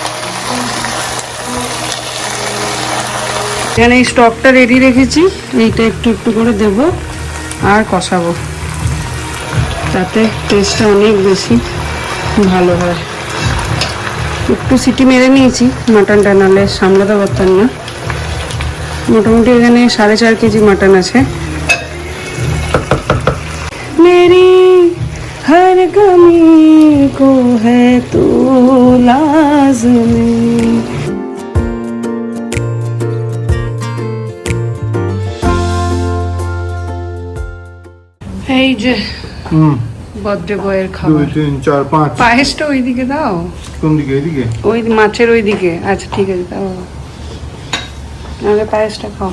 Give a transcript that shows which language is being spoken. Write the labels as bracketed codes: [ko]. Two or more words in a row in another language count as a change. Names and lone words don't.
[bn] এখানে এই স্টকটা রেডি রেখেছি, এইটা একটু একটু করে দেব আর কষাবো, তাতে টেস্টটা অনেক বেশি ভালো হয়। একটু সিটি মেরে নিয়েছি মাটনটা, নাহলে সামলাতে পারতাম না। মোটামুটি এখানে 4.5 কেজি মাটন আছে। [hi] মেরি हर गमी को है तू लाज़मी। [bn] এই যে বার্থডে বয়ের 2 খাবার। 3 4 5 পায়েসটা ওইদিকে দাও। কোন দিকে? এইদিকে? ওই মাছের ওইদিকে। আচ্ছা ঠিক আছে দাও, নাহলে পায়েসটা খাও।